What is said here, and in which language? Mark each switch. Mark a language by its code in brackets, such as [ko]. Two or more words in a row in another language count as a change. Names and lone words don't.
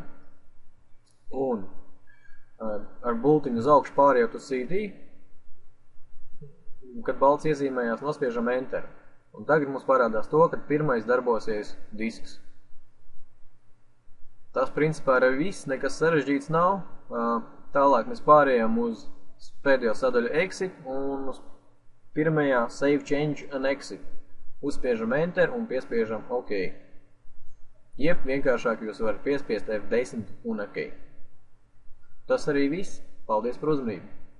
[lv] Un ar bultiņu uz augšu pārējot uz CD, kad balts iezīmējās, nospiežam Enter. Un tagad mums parādās to, kad pirmais darbosies disks. Tas principā ir viss, nekas sarežģīts nav. Tālāk mēs pārējām uz pēdējo sadaļu exit un uz pirmajā [en] save change and exit. [lv] Uzspiežam Enter un piespiežam OK. Jeb vienkāršāk jūs varat piespiest F10 un OK. Tas arī viss. Paldies par uzmanību!